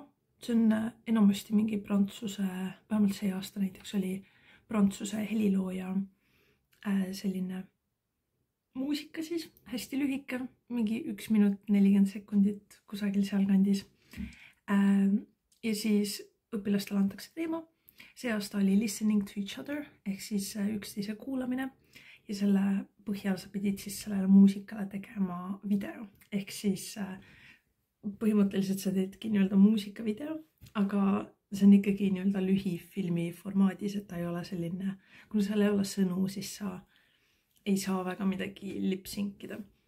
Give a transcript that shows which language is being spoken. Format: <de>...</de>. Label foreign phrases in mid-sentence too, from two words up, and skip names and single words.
<et>See on enamasti mingi prantsuse, vähemalt see aasta näiteks oli prantsuse helilooja selline muusika siis, hästi lühike, mingi 1 minut 40 sekundit kusagil sealkandis. Ja siis õpilastele antakse teema. See aasta oli</et> <en>listening to each other</en> <et>ehk siis üksteise kuulamine ja selle põhjal sa pidid siis sellele muusikale tegema video. Ehk siis põhimõtteliselt sa teedki nii-öelda muusikavideo, aga see on ikkagi nii-öelda lühifilmi formaadis, et ta ei ole selline, kuna seal ei ole sõnu, siis sa ei saa väga midagi lipsinkida.</et>